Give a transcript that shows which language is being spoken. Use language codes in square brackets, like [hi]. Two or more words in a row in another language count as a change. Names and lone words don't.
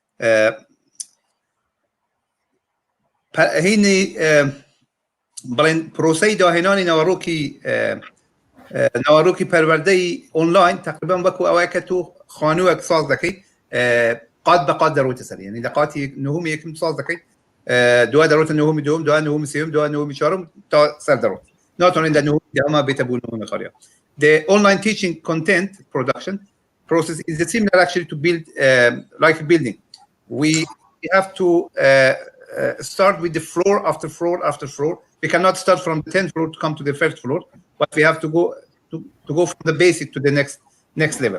[ckb] هینی بڵێن پرۆسەی داهێنانی نەوەڕۆکی پەروەردەی ئۆنلاین تقریبا وەکو ئەوەیە کە تۆ خانووەک ساز دەکەیت قات بە قات دەڕۆیتە سەر، یعنی لە قاتی نهومی یەکم ساز دەکەیت، دوای دەڕۆتە نهومی دووەم، دوای نهومی سێوم، دوای نهومی چوارم تا سەر دەڕۆت. ناتوانین لە نهومی دەهەما بێتە بوو نهومی خاڵیە. [en] The online teaching content production process is similar actually to build like a building. We have to start with the floor after floor after floor. We cannot start from the 10th floor to come to the first floor, but we have to go from the basic to the next level.